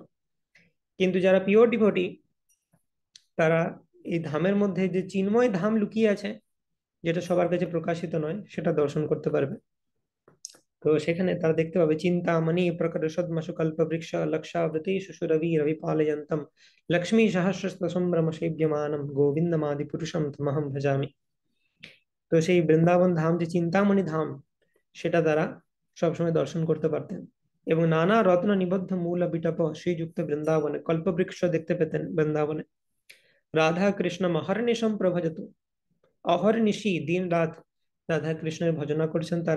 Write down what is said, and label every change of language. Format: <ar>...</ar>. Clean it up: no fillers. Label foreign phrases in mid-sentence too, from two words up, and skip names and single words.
<bn>কিন্তু যারা পিওর ডিভোটি তারা এই ধামের মধ্যে যে চিন্ময় ধাম লুকিয়ে আছে, যেটা সবার কাছে প্রকাশিত নয়, সেটা দর্শন করতে পারবে। তো সেখানে তারা দেখতে পাবে</bn> <sa>চিন্তামণি প্রকট সদ্মসু কল্প বৃক্ষ লক্ষাবৃতি সুরভি রবি পালয়ন্তম লক্ষ্মী সহস্র সম্ভ্রম সেব্যমানম গোবিন্দমাদি পুরুষম তমহম ভজামি।</sa> <bn>তো সেই বৃন্দাবন ধাম যে চিন্তামণি ধাম, সেটা তারা সবসময় দর্শন করতে পারতেন। এবং</bn> <sa>নানা রত্ন নিবদ্ধ মূল বিটপ শ্রীযুক্ত</sa> <bn>বৃন্দাবনে কল্পবৃক্ষ দেখতে পেতেন বৃন্দাবনে।</bn> <sa>রাধা কৃষ্ণ অহর্নিশম প্রভজত,</sa> <bn>অহর্নিশি দিন রাত রাধা কৃষ্ণের ভজনা করছেন তারা।</bn>